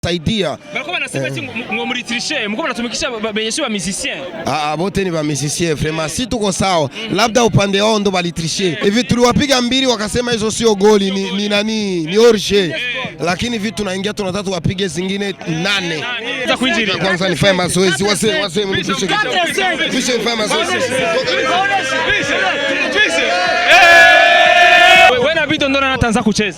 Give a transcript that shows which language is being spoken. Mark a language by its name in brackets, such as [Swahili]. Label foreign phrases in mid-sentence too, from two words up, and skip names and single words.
[Swahili] saidia. Bariko banasema ati ngo muri tricher, mko banatumikisha benyesho ba musicien. Bote ni ba [French] musicien vraiment. [Swahili] Si tuko sawa, labda upande wao ndo balitricher. Hivi tuliwapiga mbili wakasema hizo sio goli ni orje. Lakini hivi tunaingia tunataka tuwapige zingine 8. Za kuinjilia. Kwanza nifanye mazoezi, wase mnipishe kidogo. Pishe nifanye mazoezi. Wewe na Bidondo anaanza kucheza.